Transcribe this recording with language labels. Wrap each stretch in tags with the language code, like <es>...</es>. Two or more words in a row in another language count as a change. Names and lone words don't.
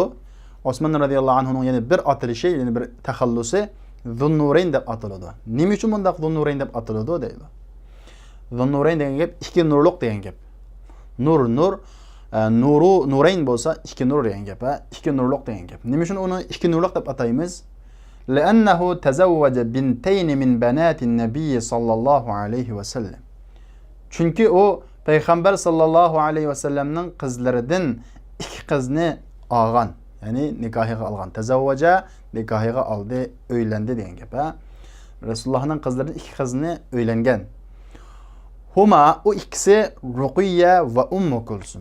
<uz>Osman</uz> <ar>رضي الله عنه</ar> <uz>yana bir atilishi, ya'ni bir taxallusi Zunnurayn deb ataladi. Nima uchun bundaq Zunnurayn deb ataladi deydi. Zunnurayn degan gap ikki nurliq degan gap. Nur nurayn bo'lsa ikki nur degan gap, ikki nurliq degan gap. Nima uchun uni ikki nurliq deb ataymiz?</uz> <ar>لأنه تزوج بنتين من بنات النبي صلى الله عليه وسلم.</ar> <uz>Chunki o payg'ambar</uz> <ar>صلى الله عليه وسلم</ar> <uz>qizlaridan ikki qizni olgan, ya'ni nikohiga olgan. Tazavvaja nikohiga oldi, uylandi degan gap. Rasulullohning qizlaridan ikki qizni uylangan. Huma o ikkisi Ruqiyya va Ummu Kulsum.</uz>